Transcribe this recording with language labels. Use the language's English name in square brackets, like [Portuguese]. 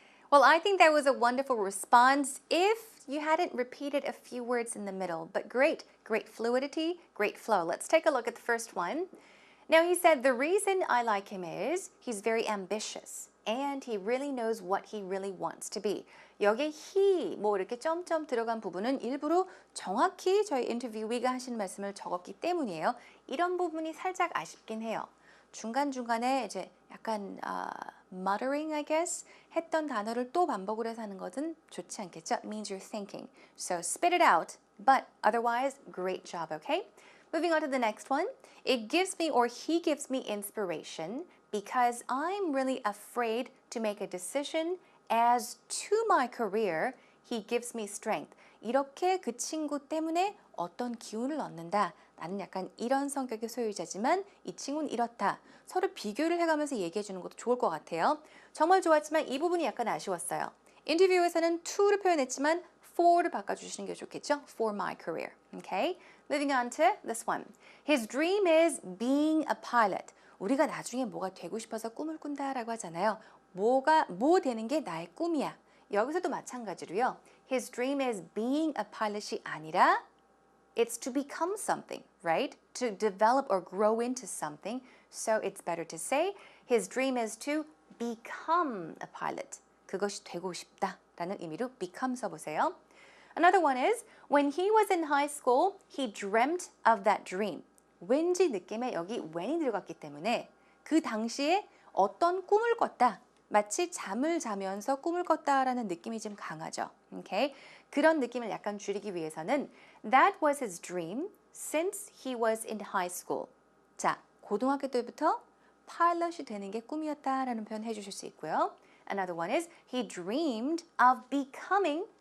[English] Well, I think that was a wonderful response if you hadn't repeated a few words in the middle, but great fluidity, great flow. Let's take a look at the first one. Now, he said, the reason I like him is he's very ambitious and he really knows what he really wants to be. [Korean] 여기 he, 뭐 이렇게 점점 들어간 부분은 일부러 정확히 저희 인터뷰위가 하신 말씀을 적었기 때문이에요. 이런 부분이 살짝 아쉽긴 해요. 중간중간에 이제 약간 [English] muttering, I guess, [Korean] 했던 단어를 또 반복을 해서 하는 것은 좋지 않겠죠? [English] It means you're thinking. So spit it out, but otherwise, great job, okay? Moving on to the next one. It gives me, or he gives me, inspiration because I'm really afraid to make a decision. As to my career, he gives me strength. [Korean] 이렇게 그 친구 때문에 어떤 기운을 얻는다. 나는 약간 이런 성격의 소유자지만 이 친구는 이렇다. 서로 비교를 해가면서 얘기해 주는 것도 좋을 것 같아요. 정말 좋았지만 이 부분이 약간 아쉬웠어요. 인터뷰에서는 to를 표현했지만 for를 바꿔주시는 게 좋겠죠? [English] For my career. Okay? Moving on to this one. His dream is being a pilot. [Korean] 우리가 나중에 뭐가 되고 싶어서 꿈을 꾼다라고 하잖아요. 뭐 되는 게 나의 꿈이야. 여기서도 마찬가지로요. [English] His dream is being a pilot [Korean] 이 아니라 [English] it's to become something, right? To develop or grow into something. So it's better to say his dream is to become a pilot. [Korean] 그것이 되고 싶다라는 의미로 become 써보세요. [English] Another one is when he was in high school, he dreamt of that dream. [Korean] 왠지 느낌에 여기 when이 들어갔기 때문에 그 당시에 어떤 꿈을 꿨다. 마치 잠을 자면서 꿈을 꿨다라는 느낌이 좀 강하죠. [English] Okay? [Korean] 그런 느낌을 약간 줄이기 위해서는 [English] that was his dream since he was in high school. [Korean] 자, 고등학교 때부터 파일럿이 되는 게 꿈이었다라는 표현 해주실 수 있고요. [English] Another one is he dreamed of becoming.